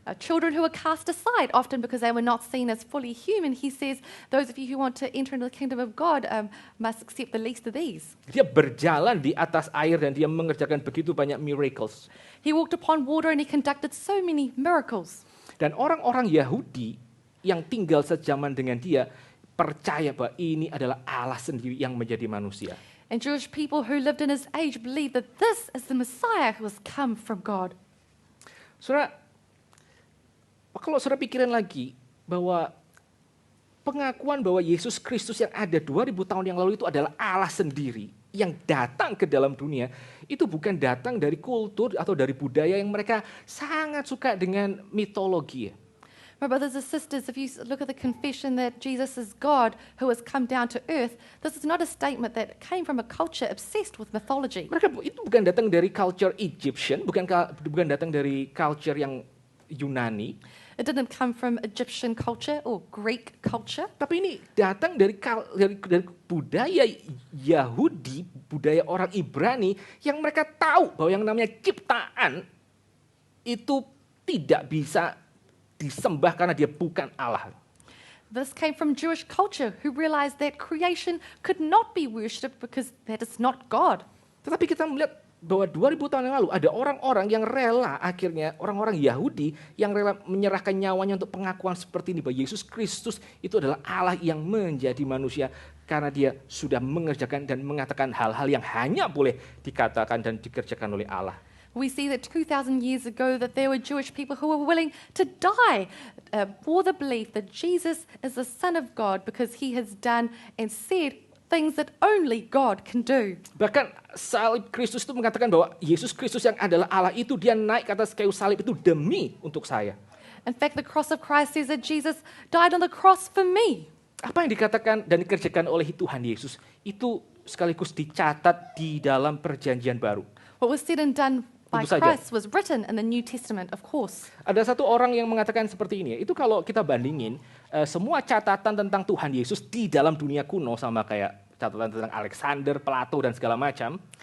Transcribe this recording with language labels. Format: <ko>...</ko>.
<en>Children who were cast aside, often because they were not seen as fully human, he says, those of you who want to enter into the kingdom of God must accept the least of these.</en> <id>Dia berjalan di atas air dan dia mengerjakan begitu banyak miracles.</id> <en>He walked upon water and he conducted so many miracles.</en> <id>Dan orang-orang Yahudi yang tinggal sejaman dengan dia, percaya bahwa ini adalah Allah sendiri yang menjadi manusia.</id> <en>And Jewish people who lived in his age believed that this is the Messiah who has come from God.</en> <id>Saudara, kalau saudara pikirin lagi bahwa pengakuan bahwa Yesus Kristus yang ada 2000 tahun yang lalu itu adalah Allah sendiri yang datang ke dalam dunia, itu bukan datang dari kultur atau dari budaya yang mereka sangat suka dengan mitologi.</id> <en>My brothers and sisters, if you look at the confession that Jesus is God who has come down to earth, this is not a statement that came from a culture obsessed with mythology.</en> <id>Mereka itu bukan datang dari</id> <en>culture Egyptian,</en> <id>bukan datang dari culture yang Yunani.</id> <en>It didn't come from Egyptian culture or Greek culture.</en> <id>Tapi ini datang dari budaya Yahudi, budaya orang Ibrani yang mereka tahu bahwa yang namanya ciptaan itu tidak bisa disembah karena dia bukan Allah.</id> <en>This came from Jewish culture who realized that creation could not be worshipped because that is not God.</en> <id>Tetapi kita melihat bahwa 2000 tahun yang lalu ada orang-orang yang rela, akhirnya orang-orang Yahudi yang rela menyerahkan nyawanya untuk pengakuan seperti ini bahwa Yesus Kristus itu adalah Allah yang menjadi manusia karena dia sudah mengerjakan dan mengatakan hal-hal yang hanya boleh dikatakan dan dikerjakan oleh Allah.</id> <en>We see that 2,000 years ago that there were Jewish people who were willing to die for the belief that Jesus is the Son of God because he has done and said things that only God can do.</en> <id>Bahkan salib Kristus itu mengatakan bahwa Yesus Kristus yang adalah Allah itu dia naik ke atas kayu salib itu demi untuk saya.</id> <en>In fact, the cross of Christ says that Jesus died on the cross for me.</en> <id>Apa yang dikatakan dan dikerjakan oleh Tuhan Yesus itu sekaligus dicatat di dalam perjanjian baru.</id> <en>What was said and done by</en> <id>Tentu saja.</id> <en>Christ was written in the New Testament, of course.</en> <id>Ada satu orang yang mengatakan seperti ini, itu kalau kita bandingin semua catatan tentang Tuhan Yesus di dalam dunia kuno sama kayak catatan tentang Alexander, Plato dan segala macam.</id>